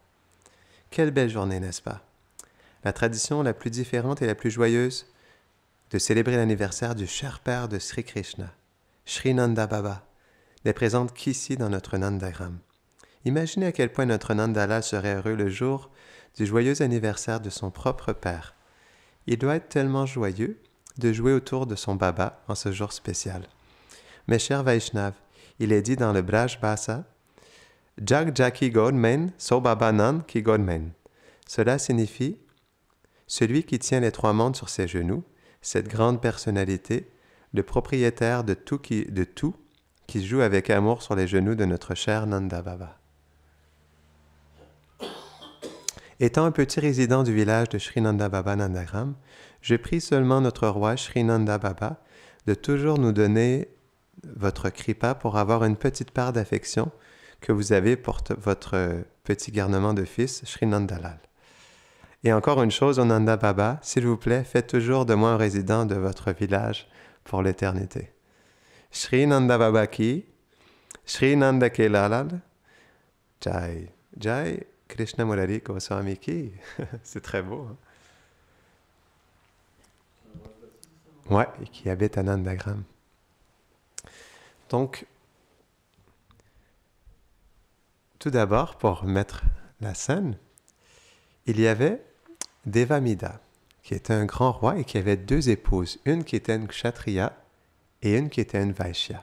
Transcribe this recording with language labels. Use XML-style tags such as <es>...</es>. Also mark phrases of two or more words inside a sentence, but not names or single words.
<fr>Quelle belle journée, n'est-ce pas? La tradition la plus différente et la plus joyeuse de célébrer l'anniversaire du cher père de Sri Krishna, Sri Nanda Baba, n'est présente qu'ici dans notre Nandagram. Imaginez à quel point notre Nandalal serait heureux le jour du joyeux anniversaire de son propre père. Il doit être tellement joyeux de jouer autour de son Baba en ce jour spécial. Mes chers Vaishnav, il est dit dans le Braj Bhasa,</fr> <bra>जग जाकी गोद में, सो बाबा नंद की गोद में.</bra> <fr>Cela signifie celui qui tient les trois mondes sur ses genoux, cette grande personnalité, le propriétaire de tout qui joue avec amour sur les genoux de notre cher Nanda Baba. Étant un petit résident du village de Sri Nanda Baba Nandagram, je prie seulement notre roi Sri Nanda Baba de toujours nous donner votre kripa pour avoir une petite part d'affection que vous avez pour votre petit garnement de fils, Sri Nandalal. Et encore une chose, au Nanda Baba, s'il vous plaît, faites toujours de moi un résident de votre village pour l'éternité.</fr> <hi>श्री नंद बाबा की, श्री नंद के लाल, जय, जय, कृष्ण मुरली गोस्वामी की.</hi> <fr>C'est très beau, hein? Ouais, et qui habite à Nandagram. Donc, tout d'abord, pour mettre la scène, il y avait Devamida, qui était un grand roi et qui avait deux épouses, une qui était une kshatriya et une qui était une vaishya.</fr>